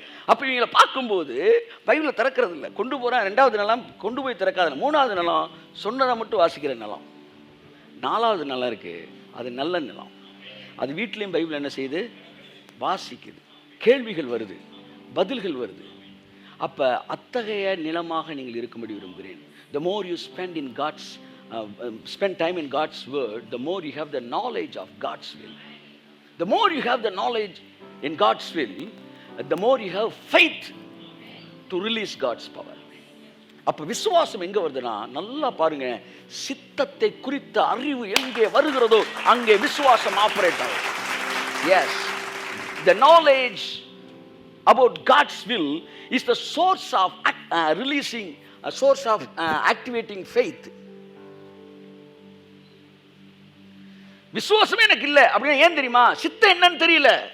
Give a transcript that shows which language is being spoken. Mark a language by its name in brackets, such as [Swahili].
[Tamil] அப்ப இவங்களை பார்க்கும்போது பைபிளை திறக்கிறது இல்லை, கொண்டு போறேன். 2வது நிலம் கொண்டு போய் திறக்காத. 3வது நிலம் சொன்னதை மட்டும் வாசிக்கிற நிலம். 4வது நிலம் இருக்கு, அது நல்ல நிலம். அது வீட்லையும் பைபிள் என்ன செய்யுது? வாசிக்குது, கேள்விகள் வருது, பதில்கள் வருது. அப்ப அத்தகைய நிலமாக நீங்கள் இருக்கும்படி விரும்புகிறேன். [English] The more you spend in God's spend time in God's word, the more you have the knowledge of God's will. The more you have the knowledge in God's will, the more you have faith to release God's power. [Tamil] அப்ப விசுவாசம் எங்க வருதுன்னா, நல்லா பாருங்க, சித்தத்தை குறித்த அறிவு எங்கே வருகிறதோ அங்கே விசுவாசம் ஆபரேட் ஆகும். [English] Yes, the knowledge about God's will is the source of releasing, a source of activating faith. [Tamil] விசுவாசமே எனக்கு இல்லை அப்படின்னா ஏன் தெரியுமா? சித்தம் என்னன்னு தெரியல.